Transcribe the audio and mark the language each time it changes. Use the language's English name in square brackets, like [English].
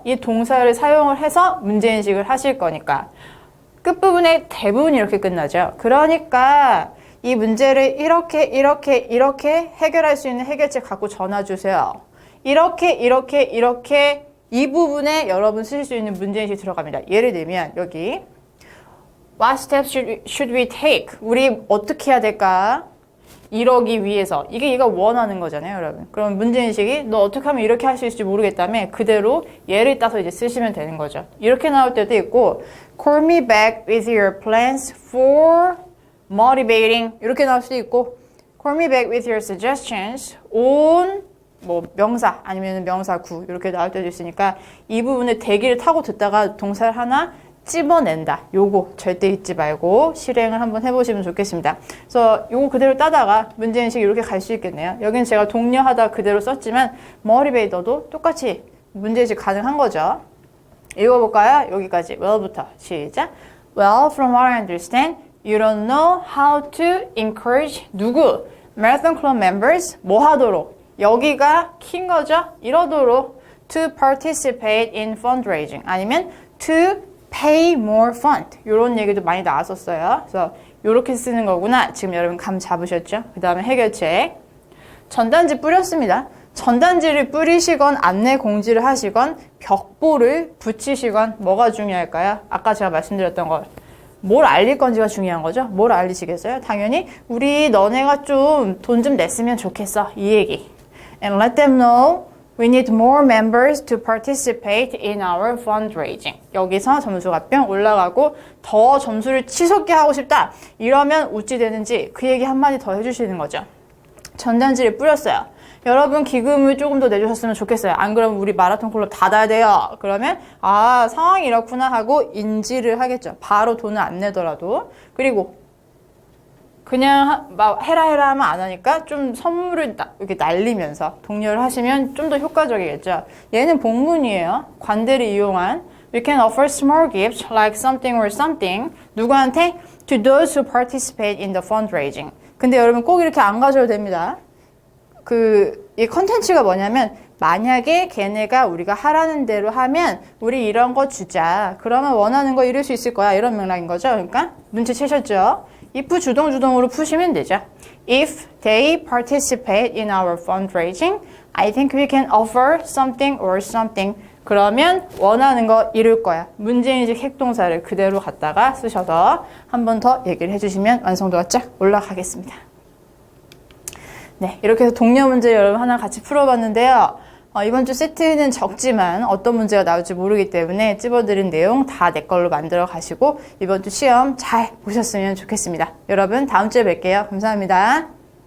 [Korean] 이 동사를 사용을 해서 문제인식을 하실 거니까. 끝부분에 대부분이 이렇게 끝나죠. 그러니까 이 문제를 이렇게 해결할 수 있는 해결책 갖고 전화 주세요. 이렇게 이 부분에 여러분 쓰실 수 있는 문제인식이 들어갑니다. 예를 들면 여기 [English] What steps should we take? [Korean] 우리 어떻게 해야 될까? 이러기 위해서. 이게 얘가 원하는 거잖아요, 여러분. 그럼 문제인식이 너 어떻게 하면 이렇게 할 수 있을지 모르겠다며 그대로 예를 따서 이제 쓰시면 되는 거죠. 이렇게 나올 때도 있고 [English] Call me back with your plans for motivating [Korean] 이렇게 나올 수도 있고 [English] Call me back with your suggestions on [Korean] 뭐 명사 아니면 명사구 이렇게 나올 때도 있으니까 이 부분에 대기를 타고 듣다가 동사를 하나 찝어낸다. 요거 절대 잊지 말고 실행을 한번 해보시면 좋겠습니다. 그래서 요거 그대로 따다가 문제인식 이렇게 갈 수 있겠네요. 여기는 제가 독려하다 그대로 썼지만 motivator도 똑같이 문제인식 가능한 거죠. 읽어볼까요? 여기까지 well부터 시작. [English] Well, from what I understand, you don't know how to encourage [Korean] 누구? [English] Marathon Club members [Korean] 뭐 하도록? 여기가 킨 거죠? 이러도록 [English] to participate in fundraising [Korean] 아니면 [English] to pay more fund [Korean] 이런 얘기도 많이 나왔었어요. 그래서 이렇게 쓰는 거구나. 지금 여러분 감 잡으셨죠? 그 다음에 해결책. 전단지 뿌렸습니다. 전단지를 뿌리시건 안내 공지를 하시건 벽보를 붙이시건 뭐가 중요할까요? 아까 제가 말씀드렸던 거. 뭘 알릴 건지가 중요한 거죠? 뭘 알리시겠어요? 당연히 우리 너네가 좀 돈 좀 냈으면 좋겠어. 이 얘기. [English] And let them know we need more members to participate in our fundraising. [Korean] 여기서 점수가 뿅 올라가고 더 점수를 치솟게 하고 싶다. 이러면 어찌 되는지 그 얘기 한마디 더 해주시는 거죠. 전단지를 뿌렸어요. 여러분 기금을 조금 더 내주셨으면 좋겠어요. 안 그러면 우리 마라톤 클럽 닫아야 돼요. 그러면 아 상황이 이렇구나 하고 인지를 하겠죠. 바로 돈을 안 내더라도. 그리고 그냥 막 해라 하면 안 하니까 좀 선물을 이렇게 날리면서 독려를 하시면 좀 더 효과적이겠죠. 얘는 복문이에요. 관대를 이용한 [English] We can offer small gifts like something or something [Korean] 누구한테? [English] To those who participate in the fundraising. [Korean] 근데 여러분 꼭 이렇게 안 가셔도 됩니다. 이 컨텐츠가 뭐냐면 만약에 걔네가 우리가 하라는 대로 하면 우리 이런 거 주자. 그러면 원하는 거 이룰 수 있을 거야. 이런 맥락인 거죠. 그러니까 눈치채셨죠? if 주동주동으로 푸시면 되죠. [English] If they participate in our fundraising, I think we can offer something or something. [Korean] 그러면 원하는 거 이룰 거야. 문제인식 핵동사를 그대로 갖다가 쓰셔서 한 번 더 얘기를 해주시면 완성도가 쫙 올라가겠습니다. 네, 이렇게 해서 동료 문제 여러분 하나 같이 풀어봤는데요. 이번 주 세트는 적지만 어떤 문제가 나올지 모르기 때문에 찝어드린 내용 다 내 걸로 만들어 가시고 이번 주 시험 잘 보셨으면 좋겠습니다. 여러분 다음 주에 뵐게요. 감사합니다.